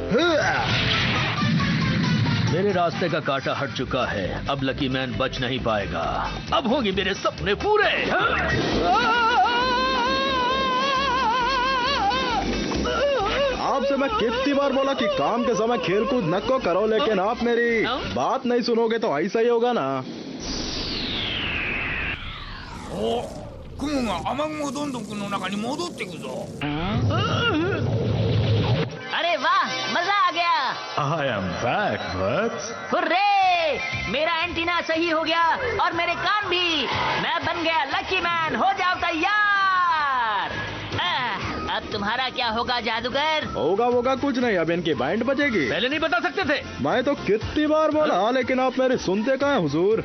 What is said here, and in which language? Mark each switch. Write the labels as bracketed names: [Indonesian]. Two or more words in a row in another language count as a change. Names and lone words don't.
[Hindi] मेरे रास्ते का कांटा हट चुका है, अब लकी मैन बच नहीं पाएगा। अब होंगे मेरे सपने पूरे। आपसे मैं कितनी बार बोला कि काम के समय खेल कूद न को करो, लेकिन आप मेरी बात नहीं सुनोगे तो ऐसा ही होगा ना। [Japanese] お、雲が雨雲どんどんくの中に戻ってくぞ。 [Hindi] अरे वाह, मजा आ गया। [English] I am back, Bugs. [Hindi] हुर्रे! मेरा एंटीना सही हो गया और मेरे कान भी। मैं बन गया लकी मैन। हो जाओ तैयार। अब तुम्हारा क्या होगा जादूगर? होगा कुछ नहीं, अब इनकी बैंड बजेगी। पहले नहीं बता सकते थे? मैं तो कितनी बार बोला, लेकिन आप मेरे सुनते कहाँ हैं हुजूर?